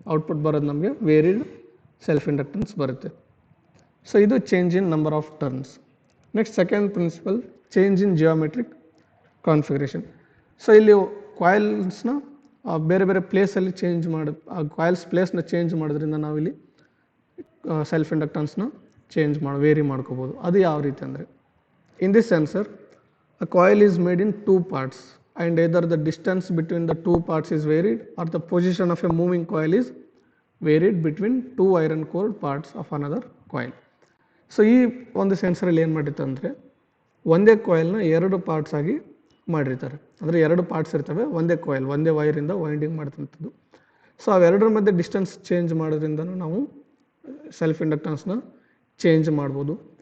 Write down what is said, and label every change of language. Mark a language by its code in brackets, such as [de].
[kn] Output ಬರೋದು ನಮಗೆ varied self inductance ಬರುತ್ತೆ. ಸೊ ಇದು [en] Change in number of turns. Next second principle, change in geometric configuration. [kn] So ಇಲ್ಲಿ ಕಾಯಿಲ್ಸ್ನ ಬೇರೆ ಬೇರೆ ಪ್ಲೇಸಲ್ಲಿ ಚೇಂಜ್ ಮಾಡಿ ಆ ಕಾಯಿಲ್ಸ್ ಪ್ಲೇಸ್ನ ಚೇಂಜ್ ಮಾಡೋದ್ರಿಂದ ನಾವಿಲ್ಲಿ ಸೆಲ್ಫ್ ಇಂಡಕ್ಟೆನ್ಸ್ನ ವೇರಿ ಮಾಡ್ಕೋಬೋದು. ಅದು ಯಾವ ರೀತಿ ಅಂದರೆ, [en] In this sensor a coil is made in 2 parts and either the distance between the 2 parts is varied or the position of a moving coil is varied between 2 iron core parts of another coil. [kn] So ಈ ಒಂದು ಸೆನ್ಸರಲ್ಲಿ ಏನು ಮಾಡಿತ್ತು ಅಂದರೆ, ಒಂದೇ ಕಾಯಿಲ್ನ 2 parts ಆಗಿ ಮಾಡಿರ್ತಾರೆ. ಅಂದರೆ 2 parts ಇರ್ತವೆ, ಒಂದೇ ಕಾಯಿಲ್ ಒಂದೇ ವೈರಿಂದ ವೈಂಡಿಂಗ್ ಮಾಡ್ತಂಥದ್ದು. ಸೊ ಅವೆರಡರ ಮಧ್ಯೆ ಡಿಸ್ಟೆನ್ಸ್ ಚೇಂಜ್ ಮಾಡೋದ್ರಿಂದ ನಾವು ಸೆಲ್ಫ್ ಇಂಡಕ್ಟೆನ್ಸ್ನ ಚೇಂಜ್ ಮಾಡ್ಬೋದು.